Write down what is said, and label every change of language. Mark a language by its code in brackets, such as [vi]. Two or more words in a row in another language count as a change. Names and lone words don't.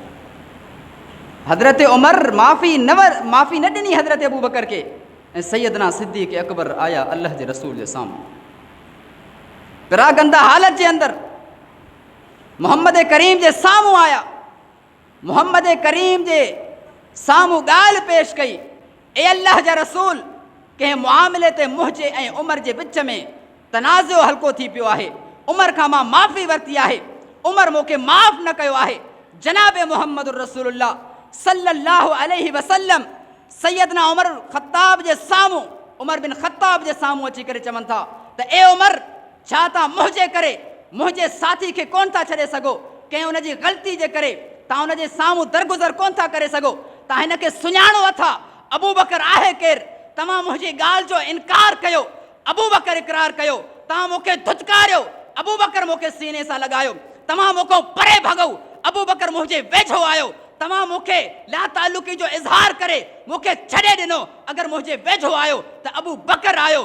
[sd] हज़रत उमर माफ़ी न ॾिनी हज़रत अबू बकर खे, ऐं सैयदना सिद्दीक़ अकबर आया अल्लाह जे रसूल जे साम्हूं, पिरा गंदा हालत जे अंदरि मोहम्मद करीम जे साम्हूं आया, मोहम्मद करीम जे साम्हूं ॻाल्हि पेश कई, ए अल्लाह जा रसूल, कंहिं मुआमिले ते मुंहिंजे ऐं उमर जे विच में तनाज़ो हल्को थी पियो आहे, उमर खां मां माफ़ी वरिती आहे, उमर मूंखे माफ़ न कयो आहे। जनाब मुहम्मद रसूलुल्लाह [ar] صلى الله عليه وسلم [sd] सैयदना उमर ख़त्ताब जे साम्हूं, उमर बिन ख़त्ताब जे साम्हूं अची करे चवनि था त ए उमर, छा तव्हां मुंहिंजे करे मुंहिंजे साथी खे कोन था छॾे सघो, कंहिं उनजी ग़लती जे करे तव्हां उनजे साम्हूं दरगुज़र कोन था करे सघो, तव्हां हिन खे सुञाणो अथा अबू बकर आहे केरु, तव्हां मुंहिंजी ॻाल्हि जो इनकार कयो, अबू बकर इक़रार कयो, तव्हां मूंखे धुतकारियो, अबू बकर मूंखे सीने सां लॻायो, तव्हां मूंखां परे भॻो, अबू बकर मुंहिंजे वेझो आयो, तव्हां मूंखे ला तालुकी जो इज़हार करे मूंखे छॾे ॾिनो, अगरि मुंहिंजे वेझो आयो त अबू बकर आयो।